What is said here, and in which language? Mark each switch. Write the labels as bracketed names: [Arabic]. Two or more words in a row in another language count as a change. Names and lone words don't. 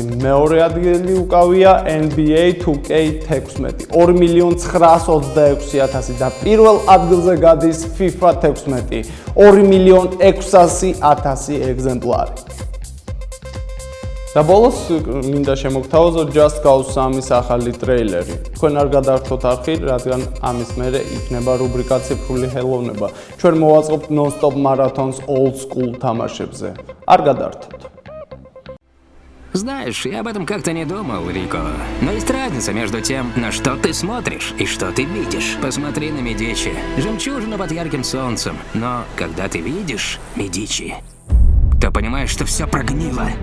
[Georgian] მეორე ადგილი უკავია NBA 2K16 2,926,000 და პირველ ადგილზე გადის FIFA 16 2,600,000 ეგზემპლარი. და ბოლოს მინდა შემოგთავაზოთ Just Cause 3-ის ახალი ტრეილერი. თქვენ არ გადაართოთ არხი, რადგან ამის მერე იქნება რუბრიკა ციფრული ხელოვნება. ჩვენ მოვაწყობთ [English] non-stop marathons old school [Georgian] თამაშებზე. არ გადაართოთ. [Russian] Знаешь, я об этом как-то не думал, Рико. Но есть разница между тем, на что ты смотришь и что ты видишь. Посмотри на Медичи. Жемчужина под ярким солнцем. Но когда ты видишь Медичи, то понимаешь, что все прогнило.